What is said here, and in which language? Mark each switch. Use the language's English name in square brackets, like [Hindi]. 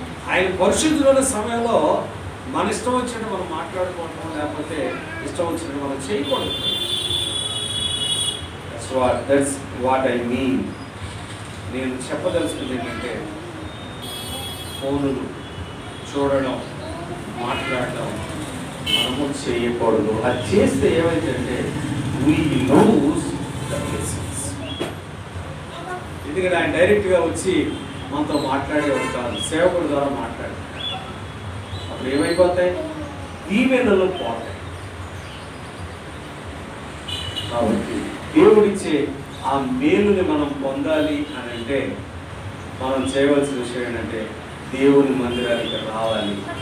[Telugu] ఆయన పరిశుద్ధుడు ఉన్న సమయంలో మన ఇష్టం వచ్చినట్టు మనం మాట్లాడుకోవటం, లేకపోతే ఇష్టం వచ్చినట్టు మనం చేయకూడదు. [English] That's what I mean. [Telugu] నేను చెప్పదలుచుకుంది ఏంటంటే ఫోనులు చూడడం, మాట్లాడడం మనము చేయకూడదు. అది చేస్తే ఏమైందంటే [English] we lose the blessings. [Telugu] ఎందుకంటే ఆయన డైరెక్ట్గా వచ్చి మనతో మాట్లాడేవాడు కాదు, సేవకుల ద్వారా మాట్లాడారు. అప్పుడు ఏమైపోతాయి? దీవెనలు పోతాయి. కాబట్టి దేవుడిచ్చే ఆ మేలుని మనం పొందాలి అని అంటే మనం చేయవలసిన విషయం ఏంటంటే దేవుని మందిరానికి రావాలి.